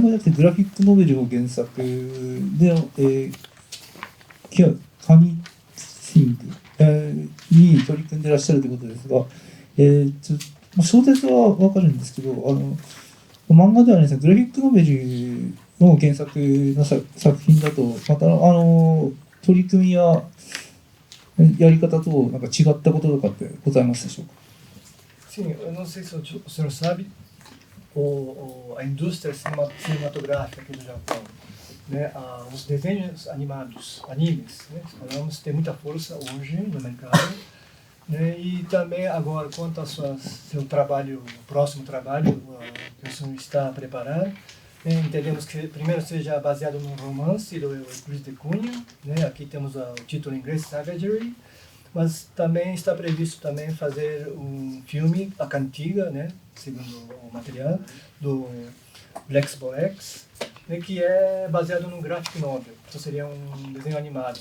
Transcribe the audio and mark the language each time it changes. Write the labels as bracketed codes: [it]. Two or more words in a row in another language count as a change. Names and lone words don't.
[ja] じゃなくてグラフィックノベルを原作で、カニシングに取り組んでいらっしゃるということですが、小説は分かるんですけど、漫画ではないですね、グラフィックノベルの原作の作品だと、また取り組みややり方となんか違ったこととかってございますでしょうか。 [pt] Sim, eu não sei se o senhor sabe, a indústria cinematográfica aqui do Japão, né, os desenhos animados, animes, né, falamos, tem muita força hoje no mercado, né, e também agora quanto ao seu trabalho, próximo trabalho que o senhor está a preparar, né, entendemos que primeiro seja baseado num romance do Euclides de Cunha, né, aqui temos o título em inglês Savagery, mas também está previsto também fazer um filme, a cantiga, né, segundo o material, do Lex Boex, né, que é baseado num [en] graphic novel, [pt] então seria um desenho animado.